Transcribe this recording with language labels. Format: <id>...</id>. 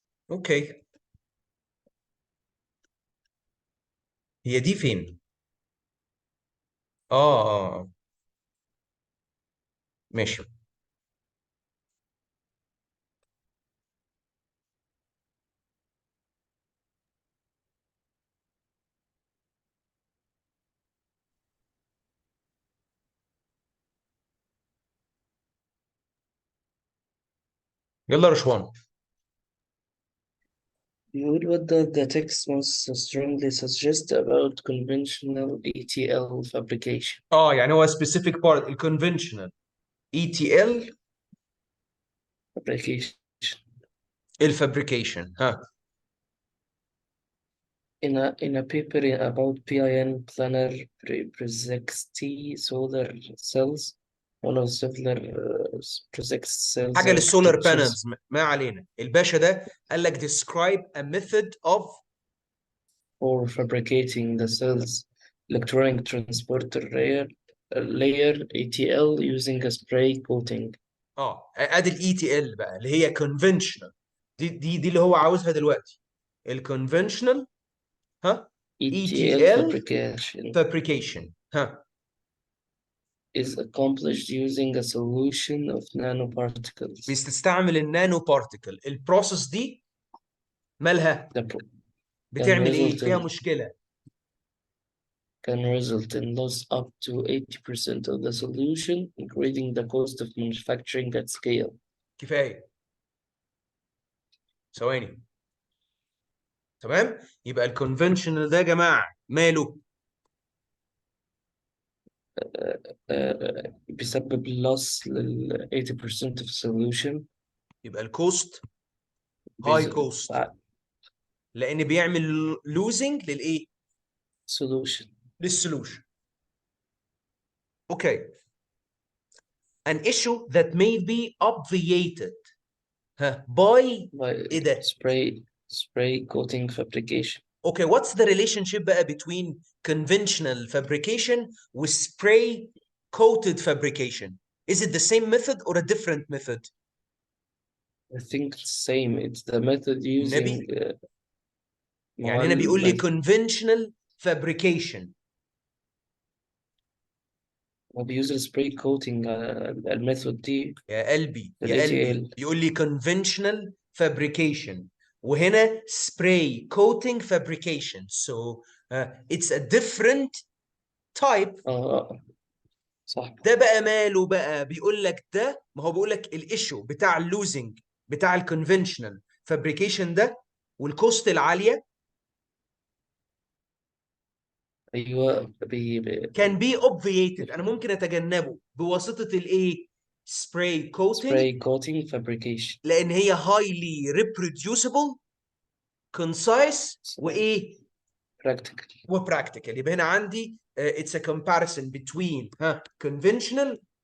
<ar>اوكي هي دي فين اه ماشي يلا يا رشوان</ar> <en>بيقول what does the text most strongly suggest about conventional ETL fabrication?</en> <ar>يعني هو</ar> <en>specific part الconventional ETL Fabrication.</en> <ar>الفابريكيشن ها</ar> <en>In a paper about PIN planner projects solar cells, one of several projects cells</en> <ar>حاجه للسولار</ar> <en>architectures</en> <ar>بانلز ما علينا الباشا ده قال لك</ar> <en>describe a method of for fabricating the cells electronic transporter layer ETL using a spray coating.</en> <ar>ادي الاي تي ال بقى اللي هي conventional دي اللي هو عاوزها دلوقتي الconventional ها اي</ar> <en>ETL تي ال fabrication fabrication ها is accomplished using a solution of nanoparticles.</en> <ar>بتستعمل النانو بارتيكل البروسيس دي مالها</ar> <en>The pro- can</en> <ar>بتعمل ايه</ar> <en>result</en> <ar>فيها</ar> <en>in</en> <ar>مشكله</ar> <en>loss up to 80% of the solution, increasing the cost of manufacturing at scale.</en> <ar>كفايه ثواني تمام يبقى الكونفنشنال ده يا جماعه ماله بيسبب</ar> <en>loss لل 80% of solution.</en> <ar>يبقى الكوست هاي كوست لان بيعمل لوزنج للايه</ar> <en>solution</en> <ar>للسولوشن اوكي</ar> <en>an issue that may be obviated ها by by ايه ده spray coating fabrication.</en> <ar>اوكي</ar> <en>what's the relationship بقى between conventional fabrication و spray coated fabrication is it the same method or a different method I think it's same. It's the method using</en> <ar>النبي ما يعني هو هنا بيقول لي ال-</ar> <en>conventional fabrication</en> <ar>هو بيوز السبراي كوتنج الميثود دي يا قلبي ال يا قلبي</ar> <en>ATL.</en> <ar>بيقول لي</ar> <en>conventional fabrication</en> <ar>وهنا</ar> <en>spray coating fabrication so it's a different type</en> <ar>صح. ده بقى ماله بقى بيقول لك ده ما هو بيقول لك الايشو بتاع اللوزنج بتاع الكونفنشنال فابريكيشن ده والكوست العاليه ايوه كان بي اوبفييتد انا ممكن اتجنبه بواسطه الايه سبراي كوتنج</ar> <en>spray coating fabrication. لان هي highly reproducible concise وايه practical</en> <ar>وبراكتيكال يبقى هنا عندي</ar> <en>it's a comparison between conventional</en>